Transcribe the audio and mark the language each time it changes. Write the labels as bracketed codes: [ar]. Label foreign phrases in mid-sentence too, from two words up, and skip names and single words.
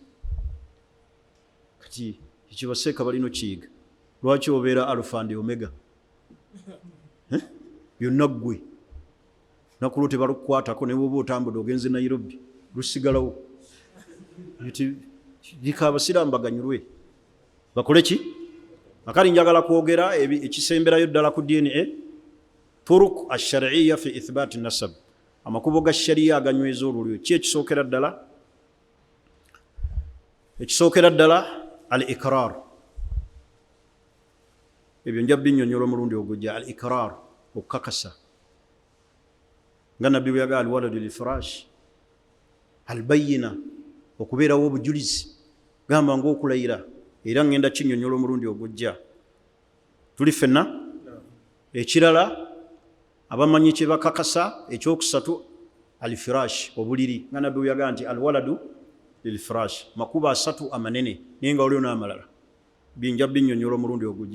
[lg] kati ekibaseeka balina okiyiga lwaki obeera [en] alpha and omega [lg] byonna ggwe nakulo tebalukukwatako ne bwoba otambudde ogenze Nairobi lusigalawo lika abasiraamu baganyulwe bakole ki akali njagala kwogera ekisemberayo ddala ku DNA [ar] الطرق الشرعية في إثبات النسب [lg] amakubo ga sharia aganyweza olulyo ki ekisookera ddala al-ikrar ebyo njabbi nnyonnyola omulundi ogujja al-ikrar okukakasa nga nabbi bwe yagala al-waladu [ar] للفراش البينة [lg] okubeerawo obujulizi gamba ng'okulayira era ngenda kinnyonnyola omulundi ogujja tuli ffenna ekirala abamanyi kye bakakasa ekyokusatu alfirash obuliri nga nabbi yaga nti [ar] الولد للفراش [lg] makuba 3 amanene naye nga waliwo n'amalala binja binyonyola omulundi ogujje.